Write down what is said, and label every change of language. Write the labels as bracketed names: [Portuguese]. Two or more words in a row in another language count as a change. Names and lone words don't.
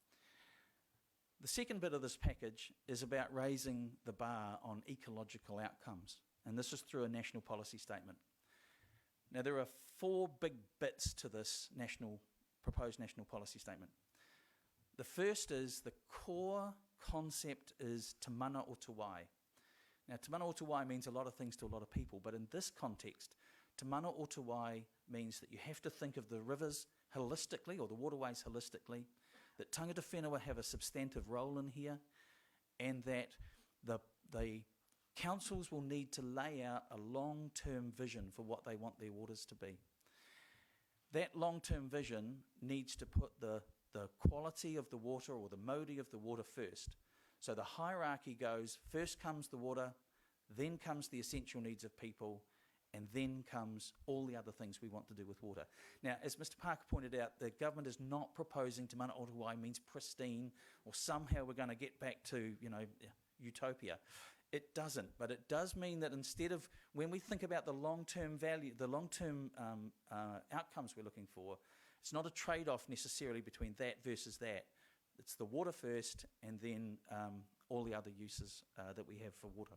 [English] The second bit of this package is about raising the bar on ecological outcomes, and this is through a national policy statement. Now, there are 4 big bits to this proposed national policy statement. The first is the core concept is [Māori] te mana o te wai. [English] Now, [Māori] te mana o te wai [English] means a lot of things to a lot of people, but in this context, [Māori] te mana o te wai [English] means that you have to think of the rivers holistically, or the waterways holistically, that [Māori] tangata whenua [English] have a substantive role in here, and that the councils will need to lay out a long-term vision for what they want their waters to be. That long-term vision needs to put the quality of the water or the modi of the water first. So the hierarchy goes, first comes the water, then comes the essential needs of people, and then comes all the other things we want to do with water. Now, as Mr. Parker pointed out, the government is not proposing [Māori] te mana o te wai [English] means pristine, or somehow we're going to get back to, utopia. It doesn't, but it does mean that instead of, when we think about the long-term value, the long-term outcomes we're looking for, it's not a trade-off necessarily between that versus that, It's the water first, and then all the other uses that we have for water.